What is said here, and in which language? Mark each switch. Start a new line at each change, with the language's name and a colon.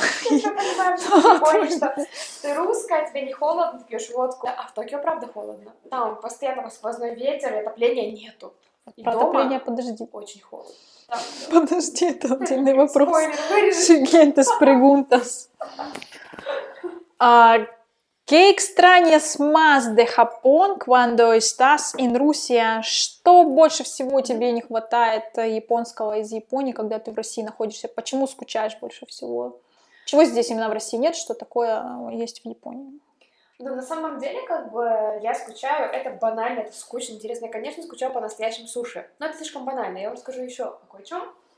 Russian: Я понимаю, что в Японии, что ты русская, тебе не холодно, ты пьешь водку. А в Токио, правда, холодно. Там постоянно сквозной ветер, и отопления нету. И Про отопление подожди. очень холодно. Подожди, это отдельный вопрос. Спойлер, вырежи.
Spanish: Siguientes preguntas. ¿Qué extrañas más de Japón cuando estás en Rusia?
Russian: Что больше всего тебе не хватает японского из Японии, когда ты в России находишься? Почему скучаешь больше всего? Чего здесь именно в России нет, что такое есть в Японии? Ну, на самом деле, как бы, я скучаю, это банально, это скучно, интересно. Я, конечно, скучаю по настоящим суши, но это слишком банально. Я вам расскажу еще о кое-чем.